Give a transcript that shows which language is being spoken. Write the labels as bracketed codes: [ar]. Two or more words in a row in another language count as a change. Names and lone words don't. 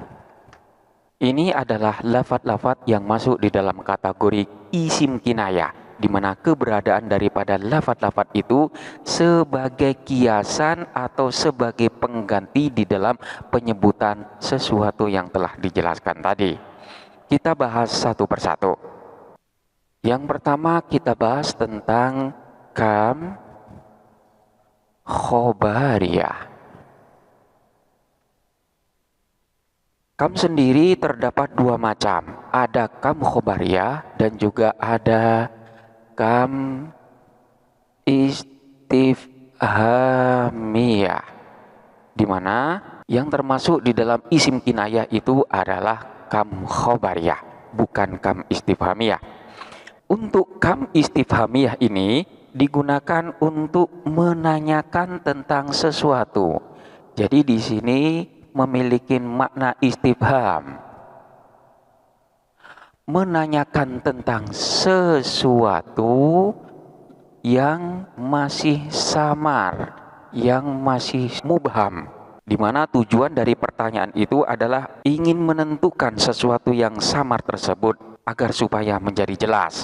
[id] Ini adalah lafaz-lafaz yang masuk di dalam kategori [ar] اسم كناية, [id] di mana keberadaan daripada lafaz-lafaz itu sebagai kiasan atau sebagai pengganti di dalam penyebutan sesuatu yang telah dijelaskan tadi. Kita bahas satu persatu. Yang pertama kita bahas tentang [ar] كم خبرية. [id] Kam sendiri terdapat dua macam. Ada [ar] كم خبرية [id] dan juga ada [ar] كم استفهامية, [id] di mana yang termasuk di dalam [ar] اسم كناية [id] itu adalah [ar] كم خبرية, [id] bukan [ar] كم استفهامية. [id] Untuk [ar] كم استفهامية [id] ini digunakan untuk menanyakan tentang sesuatu. Jadi di sini memiliki makna istifham, menanyakan tentang sesuatu yang masih samar, yang masih mubham, di mana tujuan dari pertanyaan itu adalah ingin menentukan sesuatu yang samar tersebut agar supaya menjadi jelas.